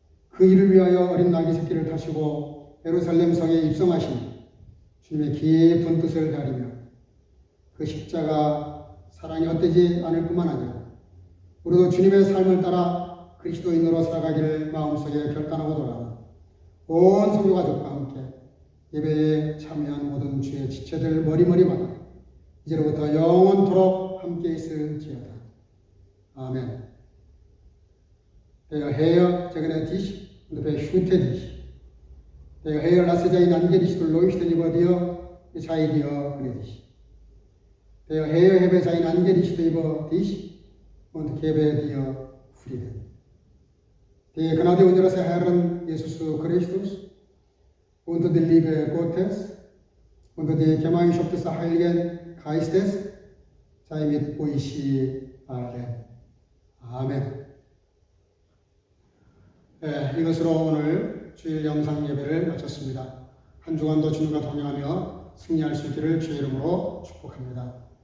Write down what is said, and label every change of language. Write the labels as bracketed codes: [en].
[ko] 그 일을 위하여 어린 나귀 새끼를 타시고 예루살렘 성에 입성하신 주님의 깊은 뜻을 가리며 그 십자가 사랑이 헛되지 않을 뿐만 아니라 우리도 주님의 삶을 따라 그리스도인으로 살아가기를 마음속에 결단하고 돌아가는 온 성도가족과 함께 예배에 참여한 모든 주의 지체들 머리마다 이제로부터 영원토록 함께 있을지어다. 아멘. [de] Der Herr segne dich und behüte dich. Der Herr lasse sein Angesicht leuchten über dir, es sei dir gnädig. Der Herr hebe sein Angesicht über dich und gebe dir Frieden. Die Gnade unseres Herrn Jesus Christus und die Liebe Gottes und die Gemeinschaft des Heiligen Geistes sei mit euch allen. [ko] 아멘. 네, 이것으로 오늘 주일 영상 예배를 마쳤습니다. 한 주간도 주님과 동행하며 승리할 수 있기를 주의 이름으로 축복합니다.